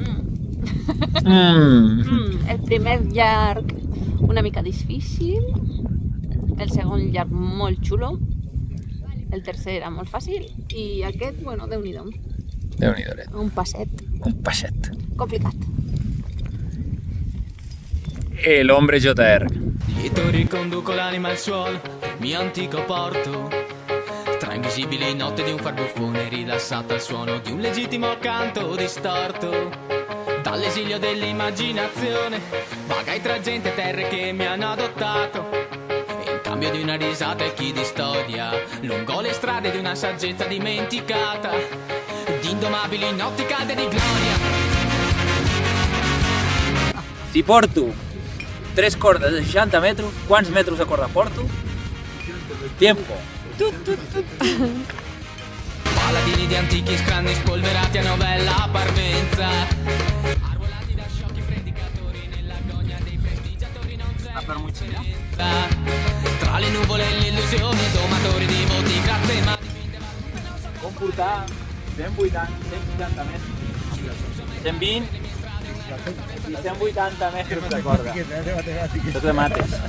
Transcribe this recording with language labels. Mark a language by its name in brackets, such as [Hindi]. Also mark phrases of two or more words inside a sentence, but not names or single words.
[Catalan] El primer llarg una mica difícil, el segon llarg molt xulo, el tercer era molt fàcil i aquest, bueno, Déu-n'hi-do, Déu-n'hi-do, un passet un passet. complicat. [Italian] E l'Ombre JR. Lieto riconduco l'anima al suolo, mio antico porto. Tra invisibili notte di un farbuffone rilassato al suono di un legittimo canto distorto. Dall'esilio dell'immaginazione, vagai tra gente e terre che mi hanno adottato. E in cambio di una risata e chi di storia, lungo le strade di una saggezza dimenticata. Di indomabili notti calde di gloria. [Catalan] Si porto 3 cordes de 60 metres, quants metres de corda porto? [Italian] Tempo. Paladini di antichi scranni spolverati a novella parmenza. Arruolati da sciocchi predicatori nell'agonia dei prestigiatori non c'è differenza. Tra le nuvole e l'illusione, domatori di voti, grazie ma [Catalan] Com portar 180, 160 metres, 120 i 180 metres de corda. Tot de mates.